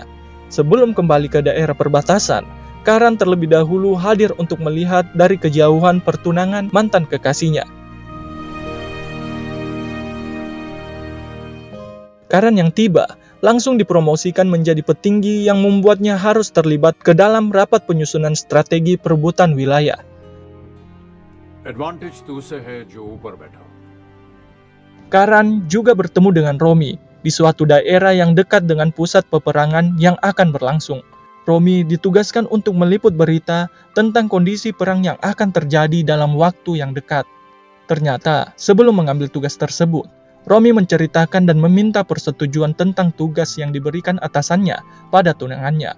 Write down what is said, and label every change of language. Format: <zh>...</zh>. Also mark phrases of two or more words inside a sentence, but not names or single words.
<id>Sebelum kembali ke daerah perbatasan, Karan terlebih dahulu hadir untuk melihat dari kejauhan pertunangan mantan kekasihnya. Karan yang tiba langsung dipromosikan menjadi petinggi yang membuatnya harus terlibat ke dalam rapat penyusunan strategi perebutan wilayah.</id> <hi>एडवांटेज तू से है जो ऊपर बैठा.</hi> <id>Karan juga bertemu dengan Romi di suatu daerah yang dekat dengan pusat peperangan yang akan berlangsung. Romi ditugaskan untuk meliput berita tentang kondisi perang yang akan terjadi dalam waktu yang dekat. Ternyata, sebelum mengambil tugas tersebut, Romi menceritakan dan meminta persetujuan tentang tugas yang diberikan atasannya pada tunangannya.</id>